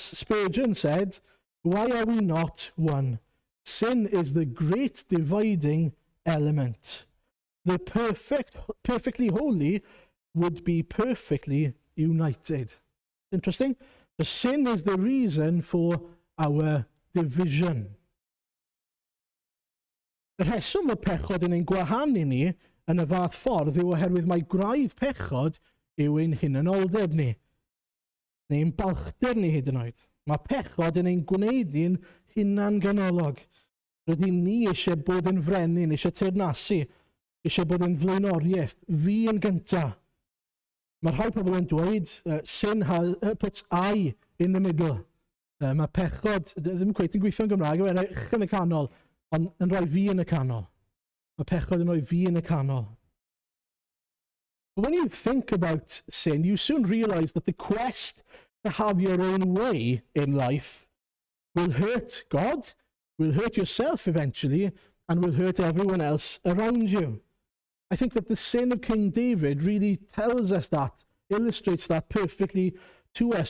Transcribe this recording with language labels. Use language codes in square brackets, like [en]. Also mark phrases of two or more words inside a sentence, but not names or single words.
[en] Spurgeon said, "Why are we not one? Sin is the great dividing element. The perfectly holy would be perfectly united." Interesting. The sin is the reason for our division. [cy] Y rheswm y pechod yn ein gwahanu ni yn y fath ffordd yw oherwydd mae gwraidd pechod yw ein hunanoldeb ni, neu'n balchder ni hyd yn oed. Mae pechod yn ein gwneud ni'n hunan ganolog. Rydyn ni eisiau bod yn frenin, eisiau teyrnasu, eisiau bod yn flaenoriaeth, fi yn gyntaf. Mae rhai pobl yn dweud, [en] sin puts I in the middle. [cy] Mae pechod, ddim cweith yn gweithio yn Gymraeg, yw eich yn y canol, ond yn rhoi fi yn y canol. Mae pechod yn rhoi fi yn y canol. [en] But when you think about sin, you soon realize that the quest to have your own way in life will hurt God, will hurt yourself eventually, and will hurt everyone else around you. I think that the sin of King David really tells us that, illustrates that perfectly to us.